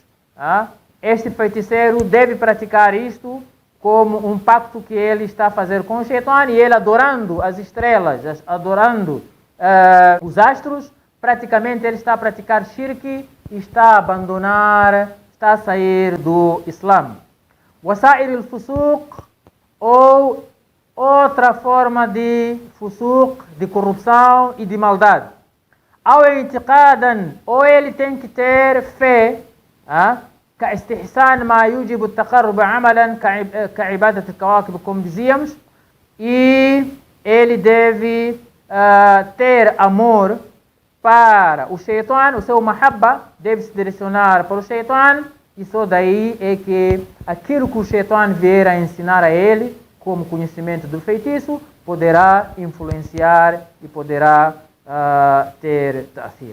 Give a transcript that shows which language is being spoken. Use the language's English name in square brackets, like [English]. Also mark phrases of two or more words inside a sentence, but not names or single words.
[Portuguese] Este feiticeiro deve praticar isto como um pacto que ele está a fazer com o Shaitan, e ele adorando as estrelas, adorando os astros, praticamente ele está a praticar shirk, está a abandonar, está a sair do Islã. [Arabic] وسائر الفسوق, [Portuguese] ou outra forma de fusuq, de corrupção e de maldade. Ao i'tiqadan, ou ele tem que ter fé, [Arabic] كاستحسان ما يوجب التقرب عملا كعبادة الكواكب, [Portuguese] como dizíamos, e ele deve ter amor para o Shaitan, o seu mahabba deve se direcionar para o Shaitan, e só daí é que aquilo que o Shaitan vier a ensinar a ele, como conhecimento do feitiço, poderá influenciar e poderá ter ta'thir.